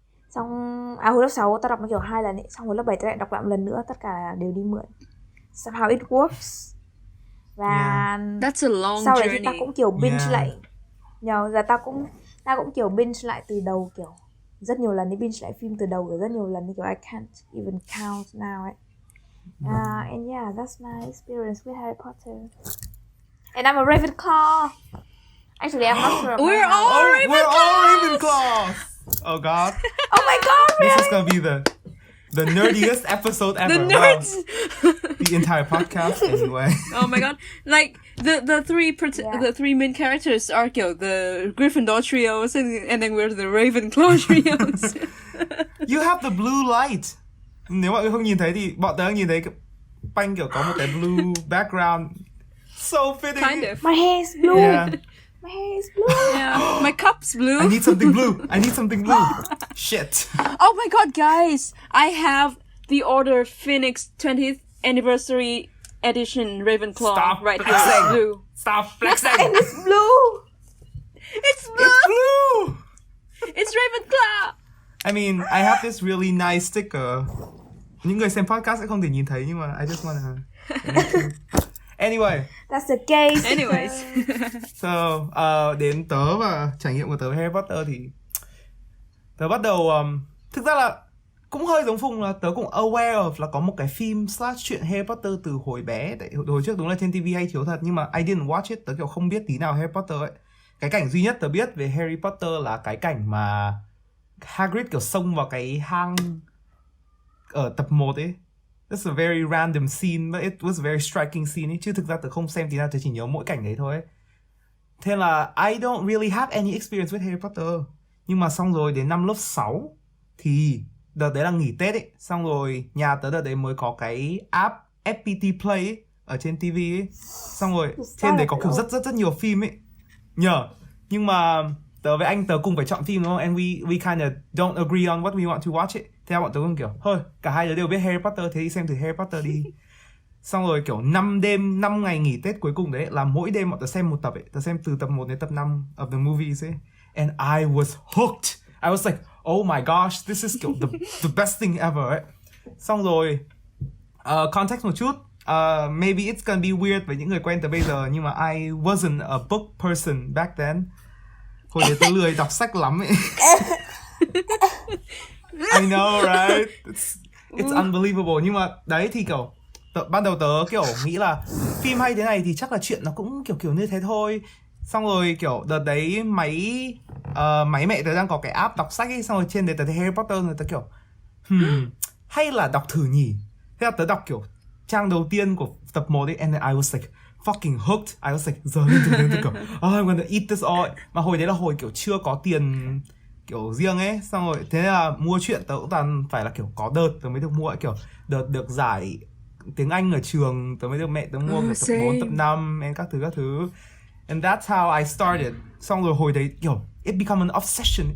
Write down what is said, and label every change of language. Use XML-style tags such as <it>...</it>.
<vi>Xong hồi lớp 6 tao đọc nó kiểu 2 lần ấy, xong hồi lớp 7 tao lại đọc lại một lần nữa, tất cả đều đi mượn.</vi> <en>Somehow it works. Và That's a long</en> <vi>sau đấy</vi> <en>journey.</en> <vi>thì tao cũng kiểu binge lại. Giờ tao cũng kiểu binge lại từ đầu kiểu rất nhiều lần, đi binge lại phim từ đầu kiểu rất nhiều lần, kiểu</vi> <en>I can't even count now</en> <vi>ấy.</vi> <en>And yeah, that's my experience with Harry Potter. And I'm a Ravenclaw. Actually, I'm not sure. We're all Ravenclaws. Oh God. Oh my God, really? This is gonna be the nerdiest episode ever. The nerds. Wow. The entire podcast, anyway. Oh my god! Like the three main characters are kiểu the Gryffindor trios, and then we're the Ravenclaw trios. You have the blue light.</en> <vi>Nếu mọi người không nhìn thấy thì bọn tớ nhìn thấy cái banh kiểu có một cái blue background.</vi> <en>So fitting. Kind of. My hair is blue. Yeah. My hair is blue. Yeah, my cup's blue. I need something blue. Shit. Oh my god, guys! I have the Order Phoenix 20th Anniversary Edition Ravenclaw Stop right flexing. here. Blue. Stop flexing. And it's blue. It's blue. It's blue. It's Ravenclaw. I mean, I have this really nice sticker.</en> <vi>Những người xem podcast sẽ không thể nhìn thấy nhưng mà</vi> <en>I just wanna. Anyway. That's a gay sticker. Anyways.</en> <vi>So, đến tớ và trải nghiệm của tớ với Harry Potter thì tớ bắt đầu thực ra là cũng hơi giống Phùng, là tớ cũng aware of là có một cái phim / chuyện Harry Potter từ hồi bé. Tại hồi trước đúng là trên TV hay chiếu thật, nhưng mà</vi> <en>I didn't watch it.</en> <vi>Tớ kiểu không biết tí nào Harry Potter ấy. Cái cảnh duy nhất tớ biết về Harry Potter là cái cảnh mà Hagrid kiểu xông vào cái hang ở tập 1 ấy.</vi> <en>That's a very random scene, but it was a very striking scene ấy.</en> <vi>Chứ thực ra tớ không xem tí nào, tớ chỉ nhớ mỗi cảnh đấy thôi ấy. Thế là</vi> <en>I don't really have any experience with Harry Potter.</en> <vi>Nhưng mà xong rồi đến năm lớp 6 thì đợt đấy là nghỉ Tết ấy. Xong rồi nhà tớ đợt đấy mới có cái app FPT Play ấy, ở trên TV ấy. Xong rồi trên đấy có kiểu rất nhiều phim ấy. Nhưng mà tớ với anh tớ cùng phải chọn phim đúng không?</vi> <en>And we kind of don't agree on what we want to watch ấy.</en> <vi>Thế là bọn tớ cũng kiểu thôi, cả hai đứa đều biết Harry Potter, thế đi xem thử Harry Potter đi. Xong rồi kiểu 5 ngày nghỉ Tết cuối cùng đấy là mỗi đêm bọn tớ xem một tập ấy. Tớ xem từ tập 1 đến tập 5</vi> <en>of the movies</en> <vi>ấy.</vi> <en>And I was hooked. I was like, oh my gosh, this is kiểu the best thing ever ấy.</en> <vi>Xong rồi context một chút,</vi> <en>maybe it's gonna be weird</en> <vi>với những người quen từ bây giờ, nhưng mà</vi> <en>I wasn't a book person back then.</en> <vi>Hồi đấy tôi lười đọc sách lắm ấy.</vi> <en>I know, right? It's unbelievable.</en> <vi>Nhưng mà đấy thì kiểu ban đầu tớ kiểu nghĩ là phim hay thế này thì chắc là chuyện nó cũng kiểu như thế thôi. Xong rồi kiểu đợt đấy máy mẹ tớ đang có cái app đọc sách ấy. Xong rồi trên đấy tớ thấy Harry Potter rồi tớ kiểu hay là đọc thử nhỉ. Thế là tớ đọc kiểu trang đầu tiên của tập 1 ấy.</vi> <en>And then I was like fucking hooked. I was like</en> <vi>giờ lên từ kiểu</vi> <en>I'm gonna eat this all.</en> <vi>Mà hồi đấy là hồi kiểu chưa có tiền kiểu riêng ấy. Xong rồi thế là mua chuyện tớ cũng toàn phải là kiểu có đợt tớ mới được mua ấy. Kiểu đợt được giải tiếng Anh ở trường tớ mới được mẹ tớ mua kiểu tập 4, tập 5 and các thứ.</vi> <en>And that's how I started.</en> <vi>Xong rồi hồi đấy kiểu</vi> <en>it become an obsession.</en>